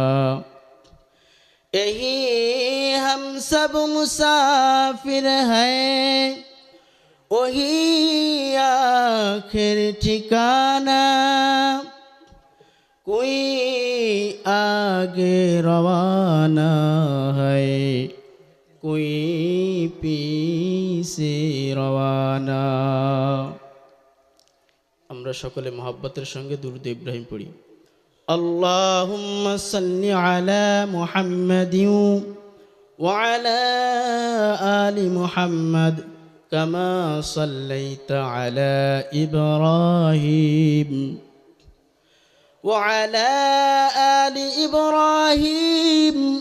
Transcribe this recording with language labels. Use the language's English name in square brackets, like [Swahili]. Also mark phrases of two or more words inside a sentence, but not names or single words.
[Urdu] یہی ہم سب مسافر ہیں وہی آخر ٹھکانہ کوئی آگے روانہ ہے کوئی پیچھے روانہ [Bangla] আমরা সকলে মহব্বতের সঙ্গে দুরূদ ইব্রাহিম পড়ি [Arabic] اللهم صل على محمد وعلى آل محمد كما صليت على إبراهيم وعلى آل إبراهيم